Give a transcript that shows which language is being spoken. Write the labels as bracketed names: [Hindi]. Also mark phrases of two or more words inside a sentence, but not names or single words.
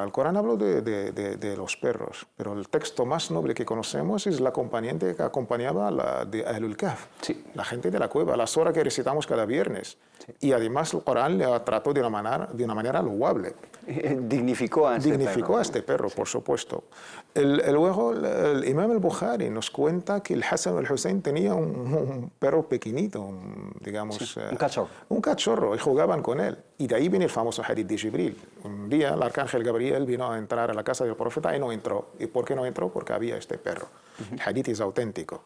[Spanish] El Corán habló de los perros, pero el texto más noble que conocemos es la acompañante que acompañaba a de [Arabic] أهل الكهف, [Spanish] sí, la gente de la cueva, las horas que recitamos cada viernes. Sí. Y además el Corán le trató de una manera loable. Dignificó a este perro, por supuesto. Luego el Imam al-Bukhari nos cuenta que el Hassan o el Hussein tenía un perro pequeñito, digamos... Sí, un cachorro. Un cachorro, y jugaban con él. Y de ahí viene el famoso hadith de Jibril. Un día el arcángel Gabriel vino a entrar a la casa del profeta y no entró. ¿Y por qué no entró? Porque había este perro. El hadith es auténtico.